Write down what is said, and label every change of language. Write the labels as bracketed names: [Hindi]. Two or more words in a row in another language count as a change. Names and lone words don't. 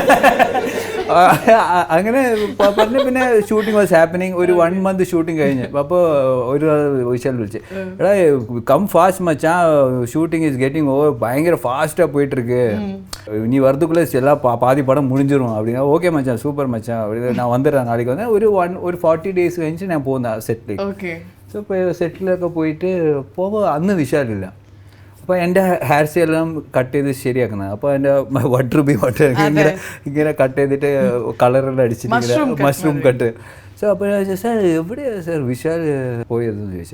[Malayalam] അങ്ങനെ പറഞ്ഞ് പിന്നെ ഷൂട്ടിംഗ് [English] was happening [Malayalam] ഒരു 1 month ഷൂട്ടിംഗ് കഴിഞ്ഞ് അപ്പോൾ ഒരു വിശാൽ വിളിച്ച് എടാ [English] come fast [Tamil] മച്ചാ [English] shooting is getting over [Tamil] ഭയങ്കര ഫാസ്ட்டாக போயிட்டுருக்கு நீ வரதுக்குள்ளே எல்லாம் பாதி படம் முடிஞ்சிடும் அப்படின்னா ஓகே மச்சான் சூப்பர் மச்சான் அப்படி நான் வந்துடுறேன் நாளைக்கு வந்து ஒரு 40 days கழிச்சு நான் போனேன் സെറ്റിൽ. ஸோ இப்போ [Malayalam] സെറ്റിലൊക്കെ പോയിട്ട് പോകുമ്പോൾ അന്ന് വിശാലില്ല. അപ്പോൾ എൻ്റെ ഹെയർ സ്റ്റൈലെല്ലാം കട്ട് ചെയ്ത് ശരിയാക്കുന്നത്. അപ്പോൾ എൻ്റെ വട്ടർ ഇങ്ങനെ കട്ട് ചെയ്തിട്ട് കളറെല്ലാം അടിച്ചിട്ട് മഷ്റൂം കട്ട്. സോ അപ്പോൾ ഞാൻ ചോദിച്ചു സാർ എവിടെയാണ് സാർ വിശാൽ പോയതെന്ന് ചോദിച്ചു.